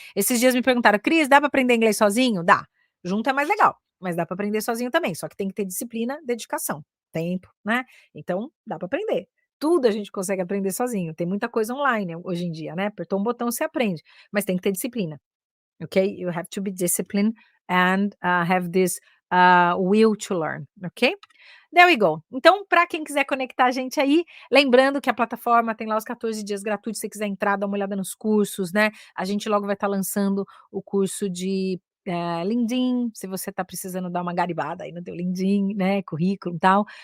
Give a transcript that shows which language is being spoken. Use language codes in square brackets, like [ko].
[pt] Esses dias me perguntaram: "Cris, dá para aprender inglês sozinho?" Dá. Junto é mais legal, mas dá para aprender sozinho também, só que tem que ter disciplina, dedicação, tempo, né. Então dá para aprender. Tudo a gente consegue aprender sozinho, tem muita coisa online hoje em dia, né, apertou um botão você aprende, mas tem que ter disciplina. [en] Okay? You have to be disciplined and, have this, will to learn, ok? There we go. [pt] Então, para quem quiser conectar a gente aí, lembrando que a plataforma tem lá os 14 dias gratuitos, se você quiser entrar, dar uma olhada nos cursos, né? A gente logo vai estar lançando o curso de, LinkedIn, se você está precisando dar uma garibada aí no teu LinkedIn, né, currículo e tal.